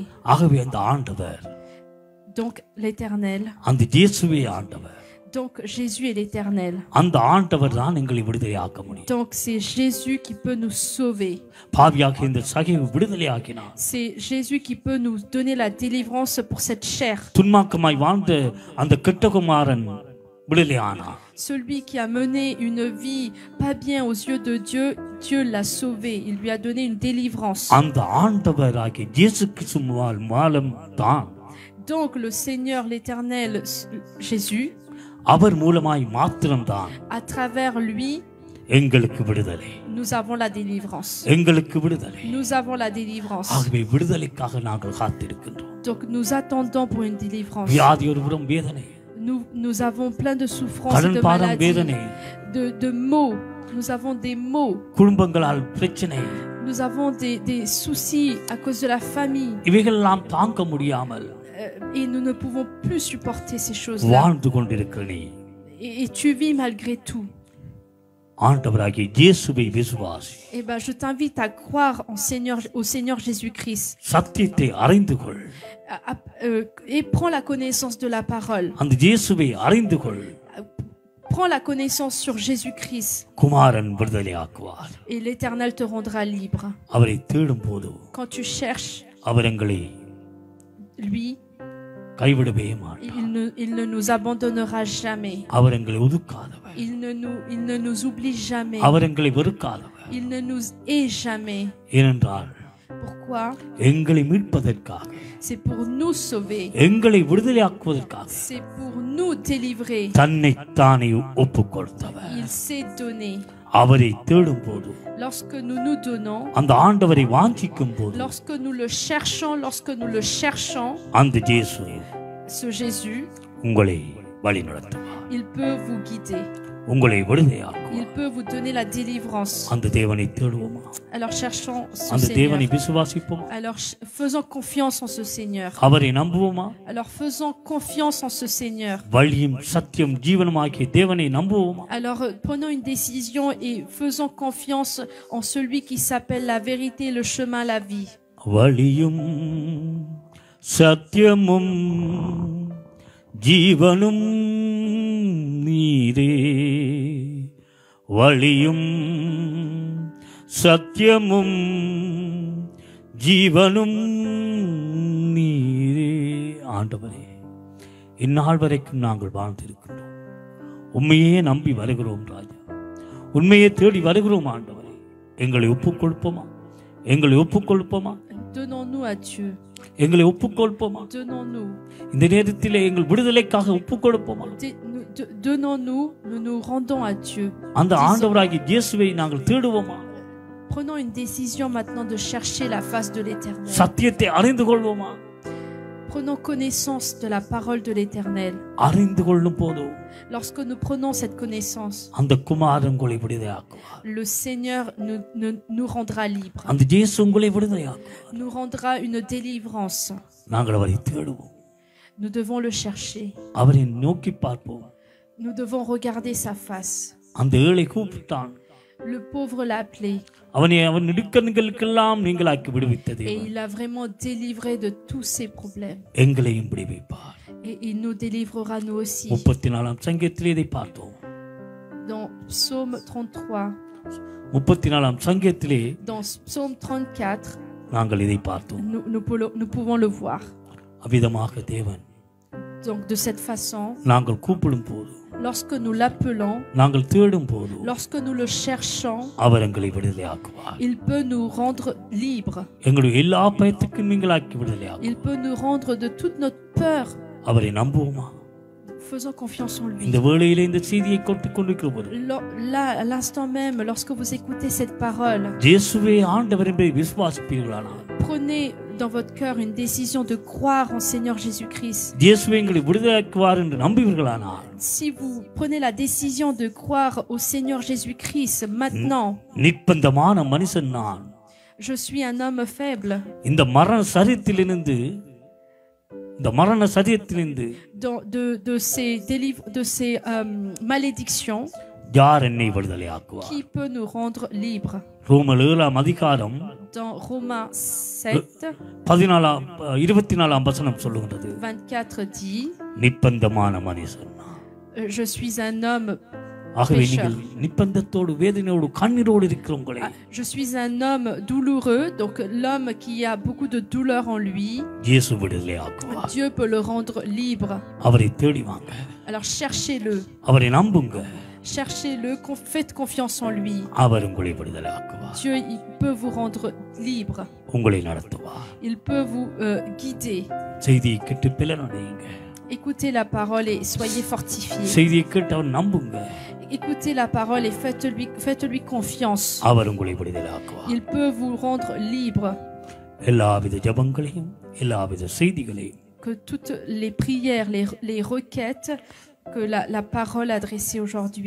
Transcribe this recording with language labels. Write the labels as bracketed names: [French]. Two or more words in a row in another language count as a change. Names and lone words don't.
[Tamil] ஆகவே அந்த ஆண்டவர், [French] Donc l'Éternel, [Tamil] அந்த இயேசுவே ஆண்டவர், [French] Donc Jésus est l'Éternel. [Tamil] அந்த ஆண்டவர் தான் எங்களை விடுதலையாக்க முடியும். [French] Donc c'est Jésus qui peut nous sauver. [Tamil] பாவியாக இந்த சகையை விடுதலையாக்கினார். [French] C'est Jésus qui peut nous donner la délivrance pour cette chair. [Tamil] துன்மார்க்கமாய் வாழ்ந்த அந்த கெட்டகுமாரன் விடுதலையானார். [French] Celui qui a mené une vie pas bien aux yeux de Dieu, Dieu l'a sauvé. Il lui a donné une délivrance. [Tamil] அந்த ஆண்டவராகிய இயேசு கிறிஸ்து மூலம் தான். [French] Donc le Seigneur, l'Éternel, Jésus, [Tamil] அவர் மூலமாய் மாத்திரம்தான் [French] à travers lui, [Tamil] எங்களுக்கு விடுதலை. [French] nous avons la délivrance. [Tamil] எங்களுக்கு விடுதலை. [French] Nous avons la délivrance. [Tamil] ஆகவே விடுதலைக்காக நாங்கள் காத்திருக்கின்றோம். [French] Donc nous attendons pour une délivrance. [Tamil] வியாதி ஒருபுறம் வேதனை. [French] Nous avons plein de souffrances, de maladies, de maux. Nous avons des maux. [Tamil] குடும்பங்களால் பிரச்சனை. [French] Nous avons des soucis à cause de la famille. [Tamil] இவைகள் நாம் தாங்க முடியாமல் [French] Et nous ne pouvons plus supporter ces choses-là. [Tamil] வாழ்ந்து கொண்டிருக்கிற நீ [French] Et tu vis malgré tout. [Tamil] ஆண்டவராகிய இயேசுவை விசுவாசி. [French] Eh ben, je t'invite à croire au Seigneur Jésus-Christ. [Tamil] சத்தியத்தை அறிந்து கொள். [French] Et prends la connaissance de la parole. [Tamil] அந்த இயேசுவை அறிந்து கொள். [French] Prends la connaissance sur Jésus-Christ. [Tamil] குமாரன் விடுதலையாக்குவார். [French] Et l'Éternel te rendra libre. [Tamil] அவரை தேடும்போது [French] Quand tu cherches [Tamil] அவர் எங்களை [French] lui, [Tamil] கைவிடவே மாட்டார். [French] il ne nous abandonnera jamais. [Tamil] அவர் எங்களை ஒதுக்காதவர். [French] Il ne nous oublie jamais. [Tamil] அவர் எங்களை வெறுக்காதவர். [French] Il ne nous hait jamais. [Tamil] ஏனென்றால் [French] Pourquoi? [Tamil] எங்களை மீட்பதற்காக, [French] C'est pour nous sauver. [Tamil] எங்களை விடுதலையாக்குவதற்காக, [French] C'est pour nous délivrer. [Tamil] தன்னை தானே ஒப்புக் கொடுத்தவர். [French] Il s'est donné. [Tamil] அவரை தேடும் போது, [French] Lorsque nous nous donnons, [Tamil] அந்த ஆண்டவரை வாஞ்சிக்கும் போது, [French] lorsque nous le cherchons, [Tamil] அந்த இயேசு [French] ce Jésus, [Tamil] உங்களை வழிநடத்துவார். [French] il peut vous guider. [Tamil] உங்களை விடுதலையாக்குவார். [French] Il peut vous donner la délivrance. [Tamil] அந்த தேவனை தேடுவோமா? [French] Alors cherchons son [Tamil] அந்த தேவனை [French] Seigneur. [Tamil] விசுவாசிப்போமா? [French] Alors faisons confiance en ce Seigneur. [Tamil] அவரை நம்புவோமா? [French] Alors faisons confiance en ce Seigneur. [Tamil] வழியும் சத்தியம் ஜீவனுமாகிய தேவனை நம்புவோமா? [French] Alors prenons une décision et faisons confiance en celui qui s'appelle la vérité, le chemin, la vie. [Tamil] வழியும் சத்தியமும் ஜீவனும் நீரே. வழியும் சத்தியமும் ஜீவனும் நீரே. ஆண்டவரே, இந்நாள் வரைக்கும் நாங்கள் வாழ்ந்திருக்கின்றோம். உண்மையே நம்பி வருகிறோம் ராஜா. உண்மையை தேடி வருகிறோம் ஆண்டவரே. எங்களை ஒப்புக் கொடுப்போமா? எங்களை ஒப்புக் கொடுப்போமா? [French] Donnons-nous à Dieu. [Tamil] எங்களை ஒப்புக் கொடுப்போமா? [French] Donnons-nous. [Tamil] இந்த நேரத்தில் எங்கள் விடுதலைக்காக ஒப்புக் கொடுப்போமா? [French] Donnons-nous, nous nous rendons à Dieu. [Tamil] அந்த ஆண்டவராகிய இயேசுவை நாங்கள் தேடுவோமா? [French] Prenons une décision maintenant de chercher la face de l'Éternel. [Tamil] சத்தியத்தை அறிந்து கொள்வோமா? [French] Prenons connaissance de la parole de l'Éternel. [Tamil] அறிந்து கொள்ளும் போது [French] Lorsque nous prenons cette connaissance, [Tamil] அந்த குமாரன் உங்களை விடுதலையாக்குவார். [French] le Seigneur nous rendra libres. [Tamil] அந்த இயேசு உங்களை விடுதலையாக்குவார். [French] Nous rendra une délivrance. [Tamil] நாங்கள் அவரை தேடுவோம். [French] Nous devons le chercher. [Tamil] அவரை நோக்கி பார்ப்போம். [French] Nous devons regarder sa face. [Tamil] அந்த ஏழை கூப்பிட்டான். [French] Le pauvre l'a appelé. [Tamil] அவன் நெருக்கங்களுக்கெல்லாம் நீங்களாக்கி விடுவித்தது. [French] Et il a vraiment délivré de tous ses problèmes. [Tamil] எங்களையும் விடுவிப்பார். [French] Et il nous délivrera nous aussi. [Tamil] 34ஆம் சங்கீதத்திலே இதை பார்த்தோம். [French] Dans Psaume 33, [Tamil] 34ஆம் சங்கீதத்திலே [French] dans Psaume 34, [Tamil] நாங்கள் இதை பார்த்தோம். [French] nous pouvons le voir. [Tamil] அவ்விதமாக தேவன் [French] Donc de cette façon, [Tamil] நாங்கள் கூப்பிடும் போது, [French] lorsque nous l'appelons, [Tamil] நாங்கள் தேடும் போது, [French] lorsque nous le cherchons, [Tamil] அவர் எங்களை விடுதலையாக்குவார். [French] il peut nous rendre libres. [Tamil] எங்களுடைய எல்லா பயத்துக்கும் நீங்களாக்கி விடுதலையாக்குவார். [French] Il peut nous rendre de toute notre peur. [Tamil] அவரை நம்புவோமா? [French] Faisons confiance en lui. [Tamil] இந்த வேளையிலே இந்த செய்தியை கொண்டிருக்கிற போது, [French] Là, à l'instant même, lorsque vous écoutez cette parole, [Tamil] இயேசுவே ஆண்டவர் என்பதை விசுவாசிப்பீர்களானால், [French] prenez dans votre cœur une décision de croire en Seigneur Jésus-Christ. [Tamil] இயேசுவே எங்களை விடுதலையாக்குவார் என்று நம்புவீர்களானால், [French] Si vous prenez la décision de croire au Seigneur Jésus-Christ maintenant, [Tamil] நிர்பந்தமான மனுஷன் நான், [French] je suis un homme faible. [Tamil] இந்த மரண சரீரத்திலிருந்து [French] de ces malédictions, [Tamil] யார் என்னை விடுதலையாக்குவார்? [French] qui peut nous rendre libres? [Tamil] ரோமர் 7ஆம் அதிகாரம் [French] Dans Romains 7, [Tamil] 24ஆம் வசனம் சொல்லுகிறது, [French] 24 dit, [Tamil] நிர்பந்தமான மனுஷன் நான். [French] Je suis un homme. [Tamil] ஆகவே [French] Pécheur. [Tamil] நீங்கள் நிர்பந்தத்தோடு வேதனையோடு கண்ணீரோடு இருக்கிறவங்களே [French] Je suis un homme douloureux, donc l'homme qui a beaucoup de douleur en lui, [Tamil] இயேசு விடுதலை ஆக்குவார். [French] Dieu peut le rendre libre. [Tamil] அவரை தேடி வாங்க, [French] Alors cherchez-le, [Tamil] அவரை நம்புங்க, [French] cherchez-le, faites confiance en lui. [Tamil] அவர் உங்களை விடுதலை ஆக்குவார். [French] Dieu, il peut vous rendre libre. [Tamil] உங்களை நடத்துவார். [French] Il peut vous guider. [Tamil] செய்தியை கேட்டு பிளனடையுங்க, [French] Écoutez la parole et soyez fortifiés. [Tamil] செய்தியை கேட்டு அவர் நம்புங்க, [French] Écoutez la parole et faites-lui confiance. [Tamil] அவர் உங்களை விடுதலை ஆக்குவார். [French] Il peut vous rendre libre. [Tamil] எல்லாவித ஜெபங்களையும் எல்லாவித செய்திகளையும் [French] Que toutes les prières, les requêtes que la parole adressée aujourd'hui,